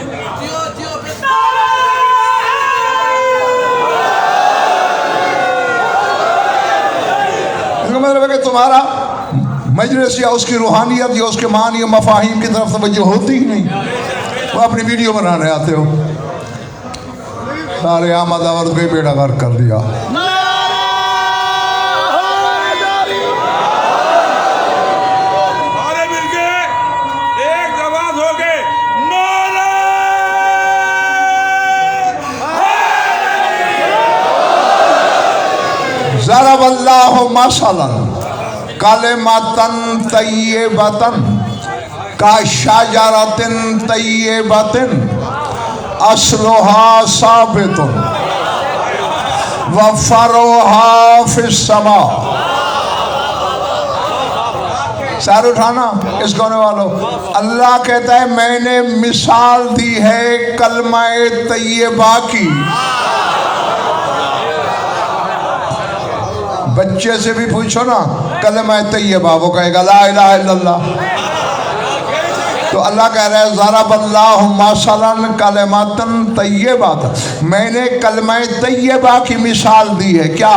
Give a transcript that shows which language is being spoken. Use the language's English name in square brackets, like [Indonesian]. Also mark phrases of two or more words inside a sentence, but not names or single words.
[Hindi] इसका मतलब है कि तुम्हारा मजलिस या उसकी रूहानियत या उसके मानी मफाहिम की तरफ तवज्जो होती ही नहीं, वो अपनी वीडियो बनाने आते हो। सारे आमद आवर्द को ही बेड़ा गर्क कर दिया। अरे मिलके एक आवाज हो गए, नारा [Arabic] ضرب الله مثلا كلمة طيبة كشجرة طيبة أصلها ثابت وفرعها في السماء. [Hindi] सारे उठाना इस गाने वालों। अल्लाह कहता है मैंने मिसाल दी है कलमा तय्यबा की। बच्चे से भी पूछो ना कलमा तय्यबा, वो कहेगा [Arabic] لا إله إلا الله. [Hindi] तो अल्लाह कह रहा है [Arabic] ضرب الله مثلا كلمة طيبة, [Hindi] मैंने कलमा तय्यबा की मिसाल दी है। क्या?